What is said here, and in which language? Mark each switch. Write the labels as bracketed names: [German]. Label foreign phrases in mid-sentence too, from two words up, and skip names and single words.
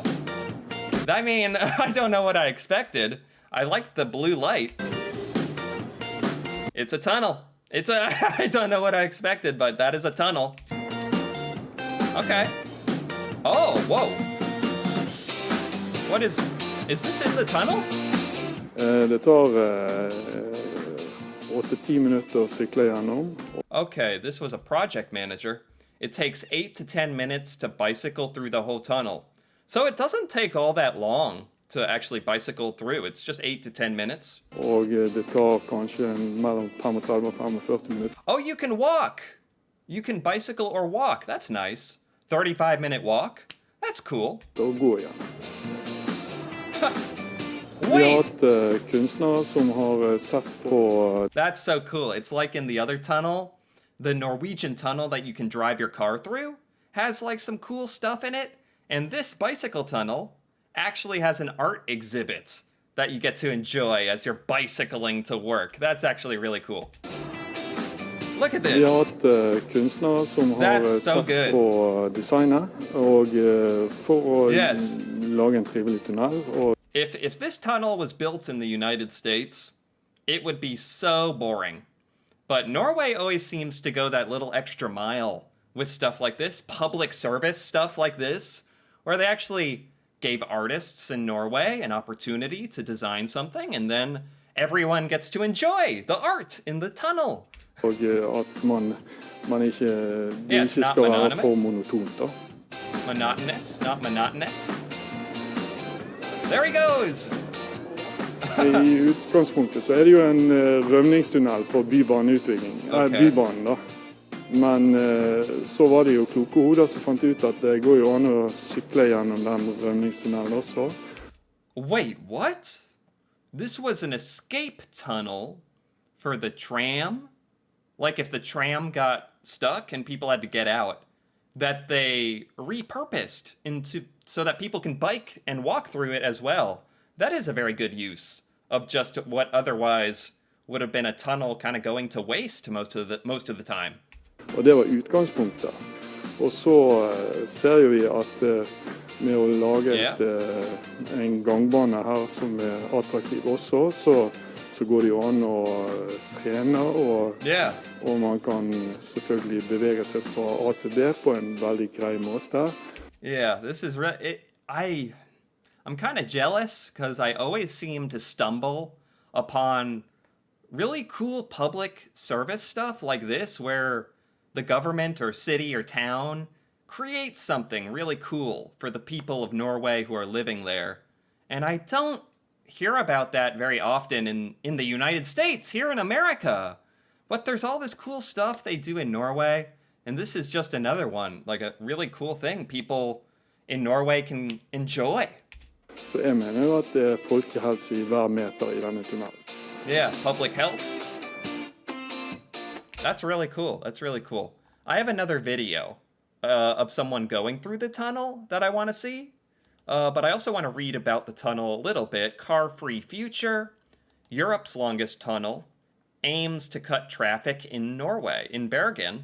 [English] I mean, I don't know what I expected. I liked the blue light. It's a tunnel. I don't know what I expected, but that is a tunnel. Okay. Oh, whoa. Is this in the tunnel? [Norwegian] Det tar 8-10 minutter å sykle gjennom. [English] Okay, this was a project manager. It takes 8 to 10 minutes to bicycle through the whole tunnel. So it doesn't take all that long to actually bicycle through. It's just 8 to 10 minutes. [Norwegian] Og det tar kanskje mellom 35 og 45 minutter. [English] Oh, you can walk. You can bicycle or walk. That's nice. 35-minute walk. That's cool. [Norwegian] Da går jeg. [English] Wait. [Norwegian] Vi har hatt kunstnere som har sett på. [English] That's so cool. It's like in the other tunnel. The Norwegian tunnel that you can drive your car through has like some cool stuff in it. And this bicycle tunnel actually has an art exhibit that you get to enjoy as you're bicycling to work. That's actually really cool. Look at this. [Norwegian] Vi har hatt kunstnere som har sett på designet og for å lage en trivelig tunnel. [English] If this tunnel was built in the United States, it would be so boring. But Norway always seems to go that little extra mile with stuff like this, public service stuff like this, where they actually gave artists in Norway an opportunity to design something, and then everyone gets to enjoy the art in the tunnel. [Norwegian] Og at man ikke skal være for monotont da. [English] Monotonous, not monotonous. There he goes! [Norwegian] I utgangspunktet så det jo en rømningstunnel for bybaneutbygging. Bybanen da. Men så var det jo kloke hoder som fant ut at det går jo an å sykle gjennom den rømningstunnelen også. [English] Wait, what? This was an escape tunnel for the tram? Like if the tram got stuck and people had to get out, that they repurposed into so that people can bike and walk through it as well. That is a very good use of just what otherwise would have been a tunnel kind of going to waste most of the time. [Norwegian] Og det var utgangspunktet. Og så ser vi at med å lage en gangbane her som attraktiv også, så går det jo an å trene, og man kan selvfølgelig bevege seg fra A til B på en veldig grei måte. [English] Yeah, this is I'm kind of jealous because I always seem to stumble upon really cool public service stuff like this where the government or city or town creates something really cool for the people of Norway who are living there. And I don't hear about that very often in the United States, here in America. But there's all this cool stuff they do in Norway, and this is just another one, like a really cool thing people in Norway can enjoy. [Norwegian] Så jeg mener jo at det folkehelse I hver meter I denne tunnelen. [English] Yeah, public health. That's really cool. That's really cool. I have another video of someone going through the tunnel that I want to see. But I also want to read about the tunnel a little bit. Car-free future. Europe's longest tunnel. Aims to cut traffic in Norway, in Bergen.